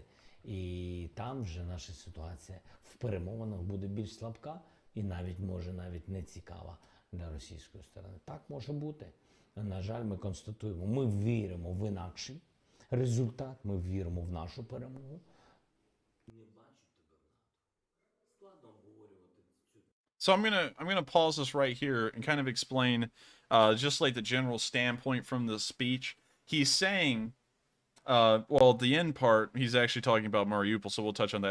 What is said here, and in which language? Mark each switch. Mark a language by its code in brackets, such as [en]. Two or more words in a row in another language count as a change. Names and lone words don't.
[uk] І там вже наша ситуація в перемовинах буде більш слабка і може не цікава для російської сторони. Так може бути. На жаль, ми констатуємо, ми віримо в інакший результат, ми віримо в нашу перемогу. [en] So I'm gonna pause this right here and kind of explain just like the general standpoint from the speech. He's saying, well, the end part, he's actually talking about Mariupol, so we'll touch on that.